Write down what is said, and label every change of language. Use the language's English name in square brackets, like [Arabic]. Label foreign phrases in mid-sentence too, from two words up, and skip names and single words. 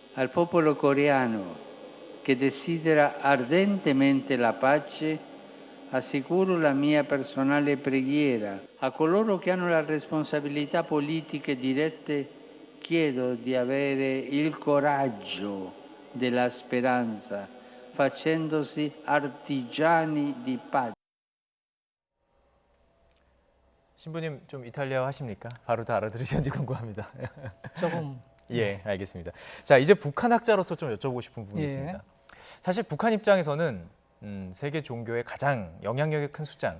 [Italian] Al popolo coreano che desidera ardentemente la pace assicuro la mia personale preghiera. A coloro che hanno le responsabilità politiche dirette chiedo di avere il coraggio della speranza, facendosi artigiani di pace. [Korean] 신부님 좀 이탈리아 하십니까? 바로 다 알아들으셨는지 궁금합니다. 조금 예, 알겠습니다. 자, 이제 북한 학자로서 좀 여쭤보고 싶은 부분이 예. 있습니다. 사실 북한 입장에서는 세계 종교의 가장 영향력이 큰 수장,